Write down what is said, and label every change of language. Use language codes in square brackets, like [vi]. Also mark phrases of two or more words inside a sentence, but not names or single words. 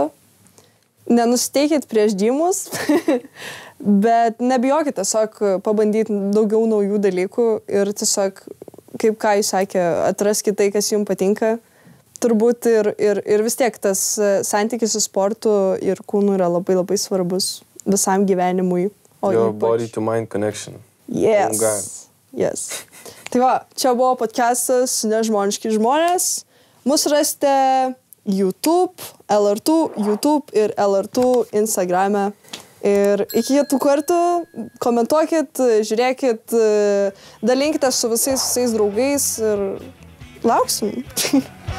[lt] Nenusiteikit prieš džimus, bet nebijokit tiesiog pabandyti daugiau naujų dalykų ir tiesiog, kaip ką jis sakė, atraskit tai, kas jums patinka. Turbūt ir vis tiek tas santykis su sportu ir kūnu yra labai labai svarbus visam gyvenimui. [en] Your body to mind connection. Yes. [lt] Tai va, čia buvo podcastas Nežmoniški žmonės. Mus rasite YouTube, LR2, YouTube ir LR2 Instagrame. Ir iki kitų kartų komentuokit, žiūrėkit, dalinkite su visais draugais ir lauksim.